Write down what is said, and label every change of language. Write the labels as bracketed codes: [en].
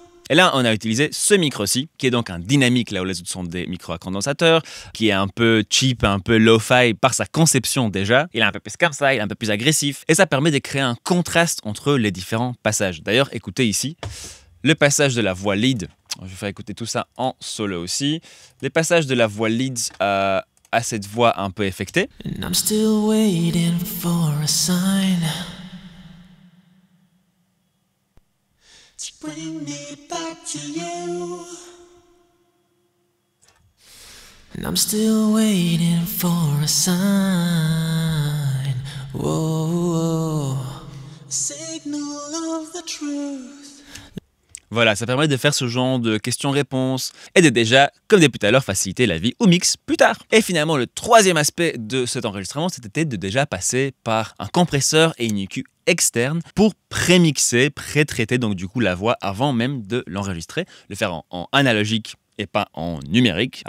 [fr] Et là, on a utilisé ce micro-ci, qui est donc un dynamique, là où les autres sont des micros à condensateur, qui est un peu cheap, un peu lo-fi par sa conception déjà. Il est un peu plus comme ça, il est un peu plus agressif, et ça permet de créer un contraste entre les différents passages. D'ailleurs, écoutez ici. Le passage de la voix lead, je vais faire écouter tout ça en solo aussi. Les passages de la voix lead à cette voix un peu effectée. [en] I'm still waiting for a sign. Bring me back to you. I'm still waiting for a sign. Whoa, signal of the truth. [fr] Voilà, ça permet de faire ce genre de questions-réponses et de déjà, comme depuis tout à l'heure, faciliter la vie au mix plus tard. Et finalement, le troisième aspect de cet enregistrement, c'était de déjà passer par un compresseur et une EQ externe pour pré-mixer, pré-traiter donc du coup la voix avant même de l'enregistrer, le faire en analogique et pas en numérique.